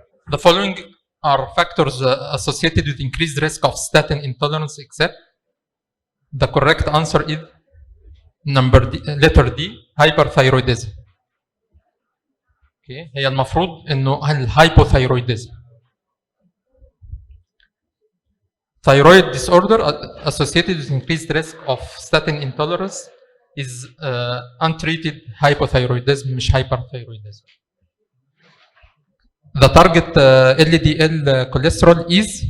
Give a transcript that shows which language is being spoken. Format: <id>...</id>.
<en>The following are factors associated with increased risk of statin intolerance except the correct answer is letter D hyperthyroidism.</en> <ar>اوكي هي المفروض انه الهايبوثايرويدزم.</ar> <en>Thyroid disorder associated with increased risk of statin intolerance is untreated hypothyroidism</en> <ar>مش</ar> <en>hyperthyroidism. The target LDL cholesterol is</en>